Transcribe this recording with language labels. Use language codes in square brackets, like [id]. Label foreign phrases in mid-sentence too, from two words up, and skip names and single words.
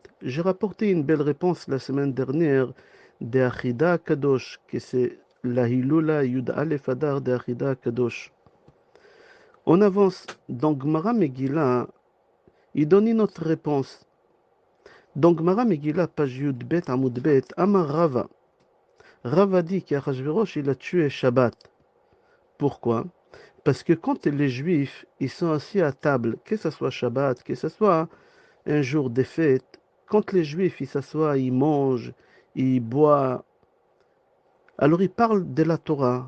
[fr] J'ai rapporté une belle réponse la semaine dernière de Achida Kadosh, que c'est la [he] הילולא יוד אלף אדר [fr] de Achida Kadosh. On avance dans Gemara Megillah, il donne une autre réponse. Dans Gemara Megillah, page [he] יוד בית עמוד בית אמר רבא. [fr] Rava dit qu'Achashverosh il a tué Shabbat. Pourquoi? Parce que quand les Juifs ils sont assis à table, que ce soit Shabbat, que ce soit un jour de fête, quand les Juifs ils s'assoient, ils mangent, ils boivent, alors ils parlent de la Torah.